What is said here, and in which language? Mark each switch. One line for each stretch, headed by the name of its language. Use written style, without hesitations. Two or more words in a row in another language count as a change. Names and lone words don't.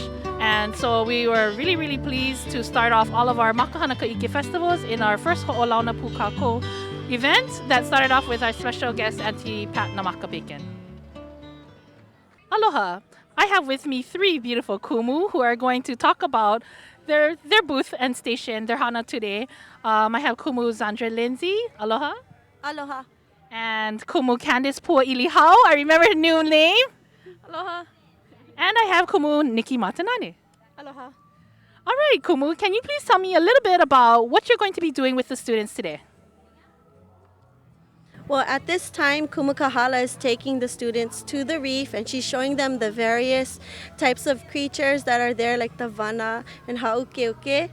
English: And so we were really, really pleased to start off all of our Makahana Kahike festivals in our first Ho'olauna Pukako event that started off with our special guest, Auntie Pat Namaka Bacon. Aloha! I have with me three beautiful kumu who are going to talk about their booth and station, their hana today. I have kumu Zandra Lindsay. Aloha. Aloha. And kumu Candice Pua Ilihau. I remember her new name. Aloha. And I have kumu Nikki Matanane. Aloha. All right, kumu, can you please tell me a little bit about what you're going to be doing with the students today? Well, at this time, Kumu Kahala is taking the students to the reef and she's showing them the various types of creatures that are there, like the vana and haukeuke.